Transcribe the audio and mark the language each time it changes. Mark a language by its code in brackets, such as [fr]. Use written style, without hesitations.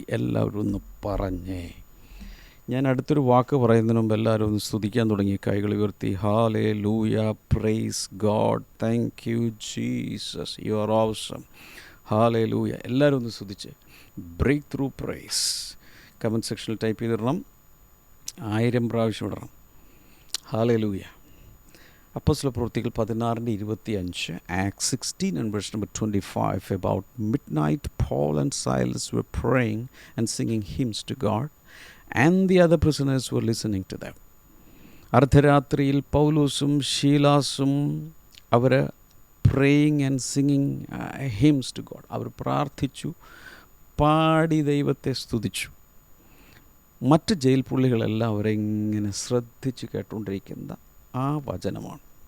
[ml] എല്ലാവരും ഒന്ന് പറഞ്ഞേ. ഞാൻ അടുത്തൊരു വാക്ക് പറയുന്നതിന് മുമ്പ് എല്ലാവരും ഒന്ന് സ്തുതിക്കാൻ തുടങ്ങി. കൈകൾ ഉയർത്തി. [en] Hallelujah, praise God, thank you Jesus, you are awesome. Hallelujah. [ml] എല്ലാവരും ഒന്ന് സ്തുതിച്ച്. ബ്രേക്ക് ത്രൂ പ്രൈസ് കമൻറ്റ് സെക്ഷനിൽ ടൈപ്പ് ചെയ്തിടണം. 1000 പ്രാവശ്യം ഇടണം. Hallelujah. അപ്പോസ്തലപ്രവൃത്തികൾ 16:25, [en] Acts 16 and verse number 25. About midnight, Paul and Silas were praying and singing hymns to God, and the other prisoners were listening to them. [ml] അർദ്ധരാത്രിയിൽ പൗലോസും ശീലാസും അവർ [en] praying and singing hymns to God, [ml] അവർ പ്രാർത്ഥിച്ചു, പാടി ദൈവത്തെ സ്തുതിച്ചു. മറ്റ് jail പുള്ളികളെല്ലാം അവരെങ്ങനെ ശ്രദ്ധിച്ച് കേട്ടുകൊണ്ടിരിക്കുന്ന ആ വചനമാണ്.